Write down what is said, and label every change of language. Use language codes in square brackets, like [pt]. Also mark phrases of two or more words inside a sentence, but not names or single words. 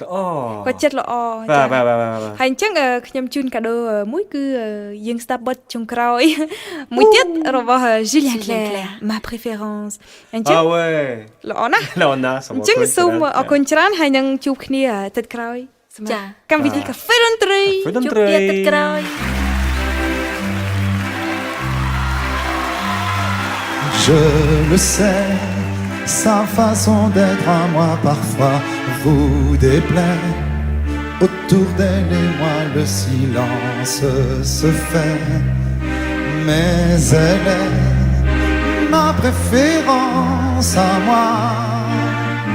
[km] គាត់ចិត្តល្អចាហើយអញ្ចឹងខ្ញុំជូនកាដូមួយគឺយើង start បទចុងក្រោយមួយទៀតរបស់ Julien Clerc ma préférence អញ្ចឹងល្អណាស់អញ្ចឹងសូមអរគុណច្រើនហើយនឹងជួបគ្នាទឹកក្រោយសម្រាប់កម្មវិធីកាហ្វេតន្ត្រីជួបគ្នាទឹកក្រោយ [fr] Je le sais, sa façon d'être à moi parfois vous déplaît. Autour d'elle et moi le silence se fait, mais elle est ma préférence à moi.